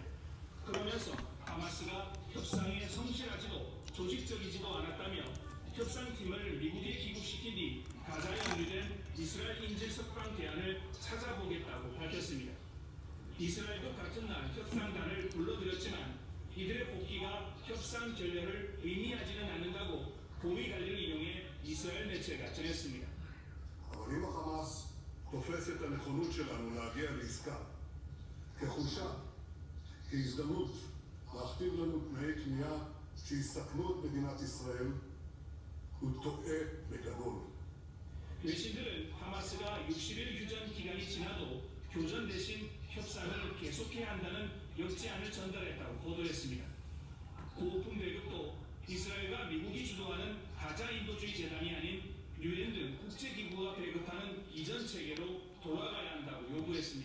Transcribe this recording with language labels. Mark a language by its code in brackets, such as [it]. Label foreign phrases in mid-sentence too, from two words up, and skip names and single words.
[ko] 그러면서 하마스가 협상에 성실하지도 조직적이지도 않았다며 협상팀을 미국에 귀국시킨 뒤 가자에 합류된 이스라엘 인질 석방 대안을 찾아보겠다고 밝혔습니다. 이스라엘도 같은 날 협상단을 불러들였지만 이들의 복귀가 협상 결렬을 의미하지는 않는다고 고위 관리를 이용해 이스라엘 매체가 전했습니다. [he] אבל אם החמאס תופס את הנכונות שלנו להגיע לעסקה כחולשה, כהזדמנות להכתיב לנו תנאי כניעה שיסכנו את מדינת ישראל, הוא טועה בגדול. [ko] 외신들은 하마스가 60일 휴전 기간이 지나도 교전 대신 협상을 계속해야 한다는 역제안을 전달했다고 보도했습니다. 고오픈 대륙도 이스라엘과 미국이 주도하는 가자 인도주의 재단이 아닌 유엔 등 국제기구가 배급하는 이전 체계로 돌아가야 한다고 요구했습니다.